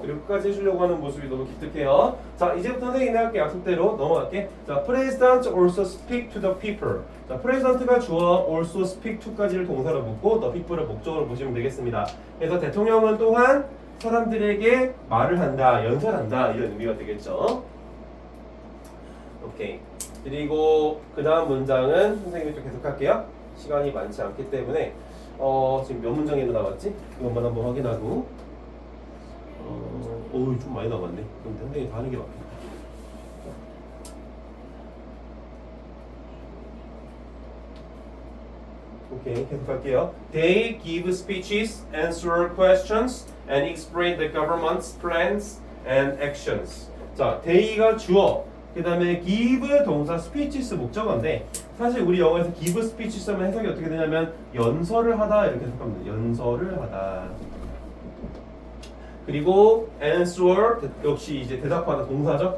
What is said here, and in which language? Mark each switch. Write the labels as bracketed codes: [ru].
[ko] 그리고 끝까지 해주려고 하는 모습이 너무 기특해요. 자, 이제부터 선생님이 할게 약속대로 넘어갈게. [en] 자, President also speak to the people. [ko] 자, President가 주어 also speak to까지를 동사로 묶고 the people을 목적으로 보시면 되겠습니다. 그래서 대통령은 또한 사람들에게 말을 한다, 연설한다 이런 의미가 되겠죠. 오케이. 그리고 그 다음 문장은 선생님이 또 계속할게요. 시간이 많지 않기 때문에 지금 몇 문장이나 남았지? 이것만 한번 확인하고 좀 많이 남았네. 그럼 선생님이 다 하는 게 맞겠다. 오케이, 계속할게요. [en] They give speeches, answer questions, and explain the government's plans and actions. [ko] 자, they가 주어, 그 다음에 give 동사 speeches 목적어인데 사실 우리 영어에서 give speeches 하면 해석이 어떻게 되냐면 연설을 하다 이렇게 해석하면 돼요. 연설을 하다. 그리고 answer 역시 이제 대답하다 동사죠.